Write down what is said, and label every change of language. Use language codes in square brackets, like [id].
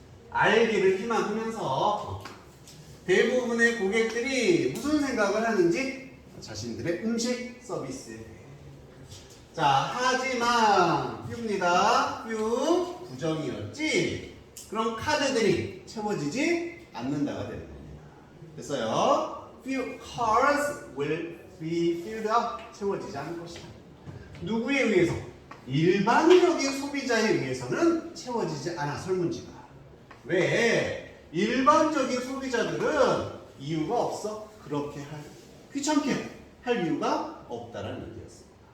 [ko] 알기를 희망하면서 대부분의 고객들이 무슨 생각을 하는지 자신들의 음식 서비스에 대해. 자, 하지만 뷰입니다. 뷰 부정이었지. 그럼 카드들이 채워지지 않는다가 되는 겁니다. 됐어요? [en] Few cards will be filled up. [ko] 채워지지 않을 것이다. 누구에 의해서? 일반적인 소비자에 의해서는 채워지지 않아, 설문지가. 왜? 일반적인 소비자들은 이유가 없어. 그렇게 귀찮게 할 이유가 없다라는 얘기였습니다.